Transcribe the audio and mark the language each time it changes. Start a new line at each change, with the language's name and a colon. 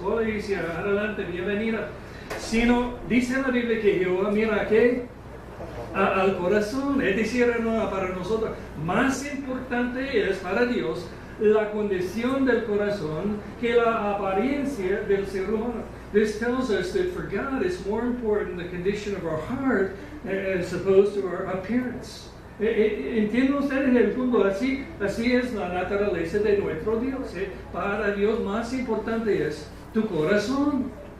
Spanish: Hola, dice, adelante, bienvenida. Sino, dice la Biblia que Jehová mira a qué? Al corazón. Es decir, hermano, para nosotros, más importante es para Dios la condición del corazón que la apariencia del ser humano.
English: This tells us that for God it's more important the condition of our heart as opposed to our appearance.
Spanish: ¿Entienden ustedes el punto? Así es la naturaleza de nuestro Dios. Para Dios más importante es tu corazón.